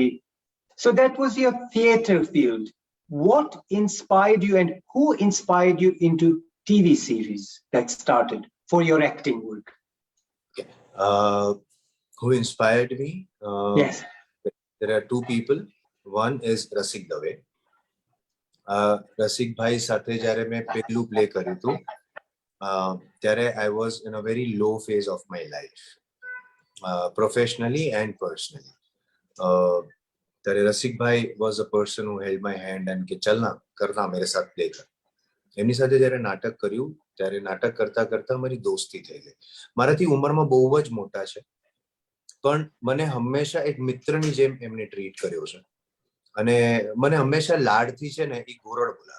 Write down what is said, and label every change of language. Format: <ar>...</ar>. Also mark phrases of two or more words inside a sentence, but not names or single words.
<en>So that was your theatre field. What inspired you and who inspired you into TV series that started for your acting work? Okay. Who inspired me? Yes. There are two people. One is Rasik Dave.</en> <gu>રસિક ભાઈ સાથે જ્યારે મેં પહેલું પ્લે કર્યું હતું ત્યારે</gu> <en>I was in a very low phase of my life, professionally and personally.</en> <gu>ત્યારે રસિક ભાઈ</gu> <en>was a person who held my hand and કે</en> <hi>चलना करना मेरे साथ प्ले कर.</hi> <gu>એમની સાથે જ્યારે નાટક કર્યું ત્યારે નાટક કરતા કરતા મારી દોસ્તી થઈ ગઈ. મારાથી ઉંમરમાં બહુ જ મોટા છે, પણ મને હંમેશા એક મિત્રની જેમ એમને ટ્રીટ કર્યો છે. અને મને હંમેશા લાડથી છે ને એ ગોરડ બોલાવે.</gu>